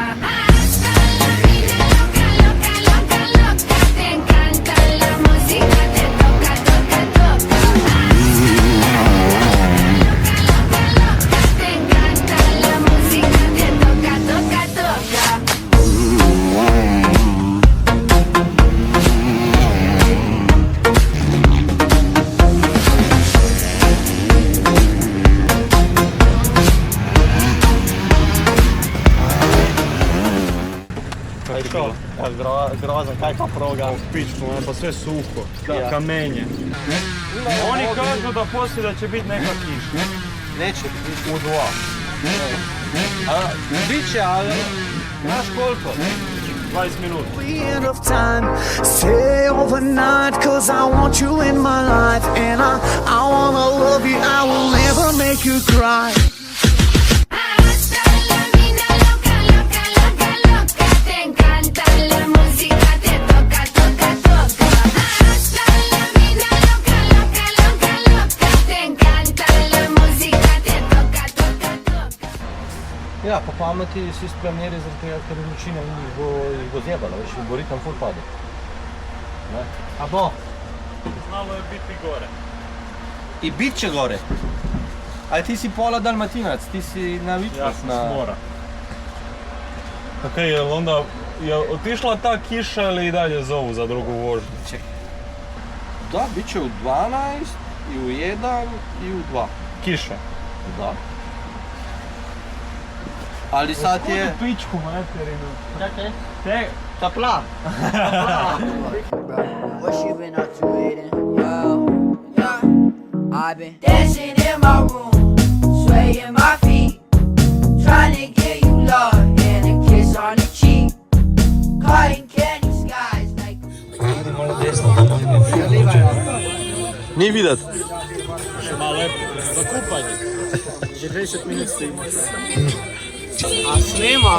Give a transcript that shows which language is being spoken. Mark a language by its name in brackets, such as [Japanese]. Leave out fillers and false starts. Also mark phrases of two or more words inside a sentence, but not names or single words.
[Spanish] Hasta la vida loca, loca, loca, loca. Te encanta la música, te toca, toca, toca. Te encanta la música, te toca, toca, toca. [Slovenian] Kaj je to? Groza, kaj pa proga? [Croatian] Pičko, ono pa sve suho, Ja. kamenje. Oni kažu da poslije da će biti neka kiša. Neće biti. U 2. Biće, ali... Znaš koliko? 20 minuta. [English] The end of time, stay overnight, cause I want you in my life, and I wanna love you, I will never make you cry. [Spanish] Hasta la vida loca, loca, loca, loca. Te encanta la música, te toca, toca, toca. Hasta la vida loca, loca, loca, loca. Te encanta la música, te toca, toca, toca. [Slovenian] Ja, po pameti si splaniri, zaradi tega, ker vročina jih bo zjebala, veš, bo ritem ful padel. Ne? A bo? [Croatian] Znalo je biti gore. I bit će gore. Ali ti si pola Dalmatinac, ti si navičac Ja sam s mora. Okej, jel onda, je otišla ta kiša ili i dalje zovu za drugu vožnju? Da, bit će u 12, i u 1, i u 2. Kiša? Da. Ali sad je... Pičku materinu. [Slovenian] Čakaj. Te, [Croatian] Topla. [English] What you been up to, Aiden? I've been dancing in my room, swaying my feet, trying to get you love and a kiss on the cheek, caught in candy skies like. [Croatian] Nije vidat. malo je za kupanje. [Slovenian] Že 20 minut stojimo. [Croatian] A snima?